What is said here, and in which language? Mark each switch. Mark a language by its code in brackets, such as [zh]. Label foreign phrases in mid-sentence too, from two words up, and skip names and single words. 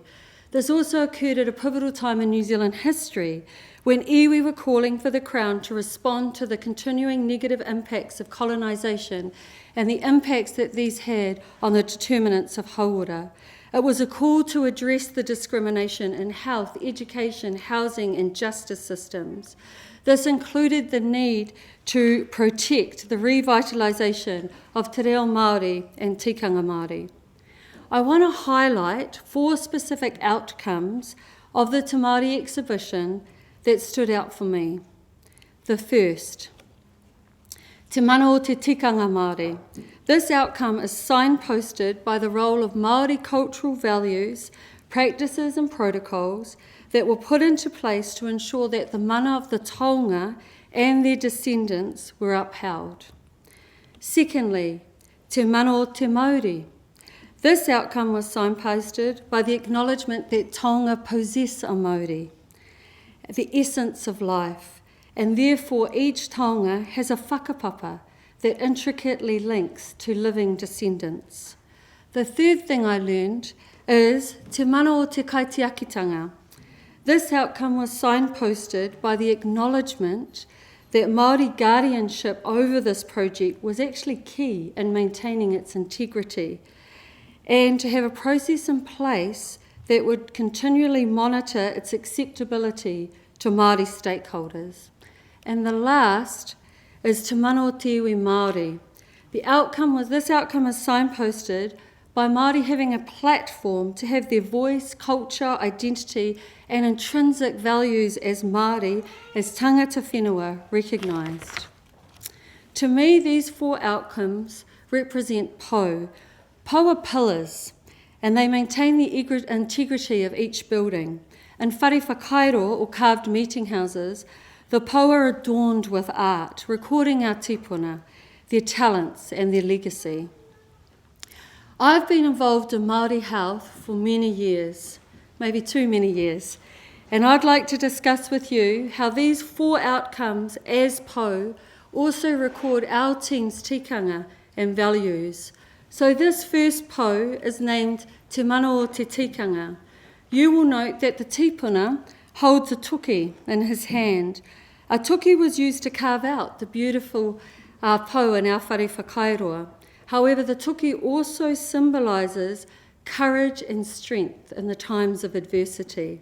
[en] This also occurred at a pivotal time in New Zealand history, when iwi were calling for the Crown to respond to the continuing negative impacts of colonisation and the impacts that these had on the determinants of hauora. It was a call to address the discrimination in health, education, housing and justice systems. This included the need to protect the revitalisation of [mi] te reo Māori [en] and [mi] tikanga Māori. [en] I want to highlight 4 specific outcomes of the Te Māori exhibition that stood out for me. The first, [mi] Te mana o te tikanga Māori. [en] This outcome is signposted by the role of Māori cultural values, practices and protocols that were put into place to ensure that the mana of the taonga and their descendants were upheld. Secondly, [mi] Te mana o te Maori. [en] This outcome was signposted by the acknowledgement that taonga possess a Maori, the essence of life, and therefore each taonga has a whakapapa that intricately links to living descendants. The third thing I learned is [mi] te mana o te kaitiakitanga. [en] This outcome was signposted by the acknowledgement that Māori guardianship over this project was actually key in maintaining its integrity, and to have a process in place that would continually monitor its acceptability to Māori stakeholders. And the last is [mi] Te mana o te iwi Māori. [en] This outcome is signposted by Māori having a platform to have their voice, culture, identity and intrinsic values as Māori, as [mi] tangata whenua, [en] recognised. To me, these 4 outcomes represent pou. Pou are pillars, and they maintain the integrity of each building. In [mi] whare whakairo, [en] or carved meeting houses, the pou are adorned with art, recording our tipuna, their talents and their legacy. I've been involved in Māori health for many years, maybe too many years, and I'd like to discuss with you how these 4 outcomes as pou also record our team's tikanga and values. So this first pou is named [mi] Te mana o te tikanga. [en] You will note that the tipuna holds a tuki in his hand. A tuki was used to carve out the beautiful pou in our [mi] whare whakairoa. [en] However, the tuki also symbolises courage and strength in the times of adversity.